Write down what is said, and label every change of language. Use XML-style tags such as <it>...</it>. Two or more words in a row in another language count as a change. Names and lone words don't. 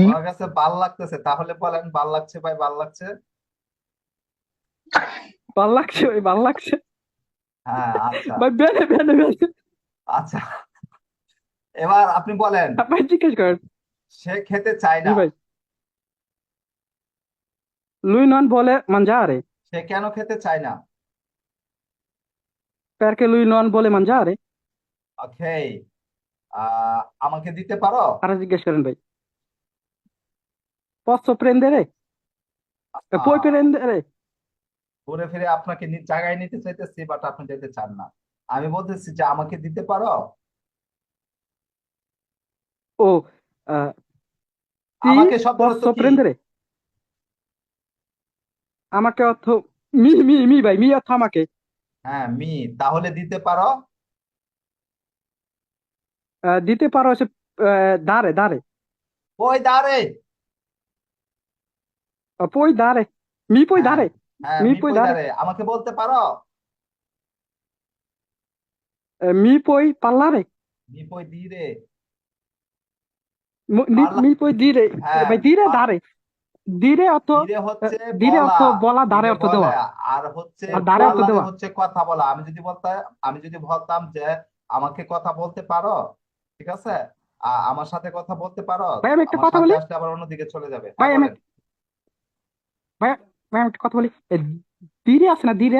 <bn>আমার কাছে ভাল লাগতেছে, তাহলে বলেন ভাল লাগছে ভাই, ভাল লাগছে। ভালো লাগছে ভাই, ভালো লাগছে হ্যাঁ, আচ্ছা</bn> <it>ভাই, bene bene bene.</it> <bn>আচ্ছা, এবার আপনি বলেন। ভাই জিজ্ঞেস করেন। সে খেতে চায় জি না। ভাই,</bn> <it>lui non vuole mangiare,</it> <bn>সে কেন খেতে চায় না?</bn> <it>perché lui non vuole mangiare।</it> <bn>ওকে, আমাকে দিতে পারো? আরো জিজ্ঞেস করেন ভাই।</bn> <it>posso prendere, puoi আহ, prendere।</it> <bn>ঘুরে ফিরে আপনাকে জায়গায় নিতে চাইতেছি, বাট আপনি যেতে চান না। আমি বলতেছি যে আমাকে দিতে পারো? ও আহ, ti আমাকে শব্দের অর্থ</bn> <it>posso</it> <bn>কি? prendere, আমাকে অর্থ মি ভাই, মি অর্থ আমাকে। হ্যাঁ, মি, তাহলে দিতে পারো? দিতে পারো হচ্ছে</bn> <it>dare dare,</it> <bn>ওই দাঁড়ে।</bn> <it>puoi dare, mi puoi</it> <bn>হ্যাঁ</bn> <it>dare,</it> <bn>হ্যাঁ,</bn> <it>mi মি puoi</it> <bn>কই</bn> <it>dare।</it> <bn>দাঁড়ে, আমাকে বলতে পারো?</bn> <it>Mi puoi parlare? Mi puoi dire Mi parla puoi dire,</it> <bn>হ্যাঁ ভাই dire পা-</bn> <it>dare, dire</it> <bn>অর্থ dire হচ্ছে</bn> <it>dire</it> <bn>বলা, অর্থ বলা, দাঁড়ে</bn> <it>dire</it> <bn>অর্থ বলে, দেওয়া, আর হচ্ছে আর দাঁড়ে অর্থ</bn> <it>parlare</it> <bn>দেওয়া। হচ্ছে কথা বলা। আমি যদি বলতাম যে আমাকে কথা বলতে পারো, ঠিক আছে, আমার সাথে কথা বলতে পারো, ভাই আমি একটা আমার কথা সাথে বলি, আসলে আবার অন্যদিকে চলে যাবে। ভাই হ্যাঁ আমি বলেন। ভাই ভাই আমি একটা কথা বলি, ধীরে আছে না, ধীরে</bn>